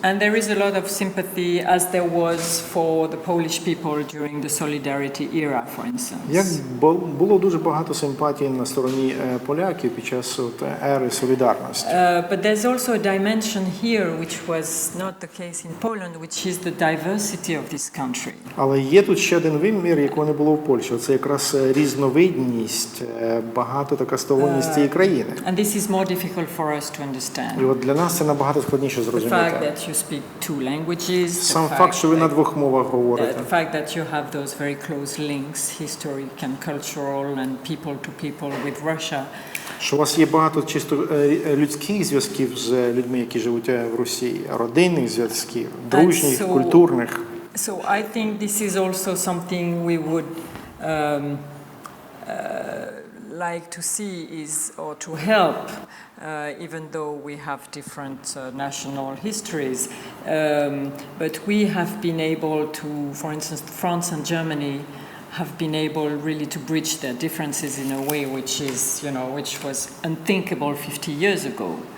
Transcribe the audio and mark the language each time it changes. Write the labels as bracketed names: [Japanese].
[English] And there is a lot of sympathy, as there was for the Polish people during the Solidarity era, for instance. [Ukrainian] Як було дуже багато симпатії на стороні поляків під час ери солідарності. [English] But there's also a dimension here which was not the case in Poland, which is the diversity of this country. [Ukrainian] Але є тут ще один вимір, якого не було в Польщі. Це якраз різновидність, багатотакастовність цієї країни. [English] And this is more difficult for us to understand. [Ukrainian] І от для нас це набагато складніше [English] The [Ukrainian] зрозуміти. [English] fact that you speak two languages, [Ukrainian] Сам факт, що ви на двох мовах говорите. [English] the fact that you have those very close links, historic and cultural and people with Russia. [Ukrainian] Що у вас є багато чисто людських зв'язків з людьми, які живуть в Росії, родинних зв'язків, дружніх, культурних. [English] So I think this is also something we would like to see or to help, even though we have different national histories. But we have been able to, for instance, France and Germany have been able really to bridge their differences in a way which was unthinkable 50 years ago.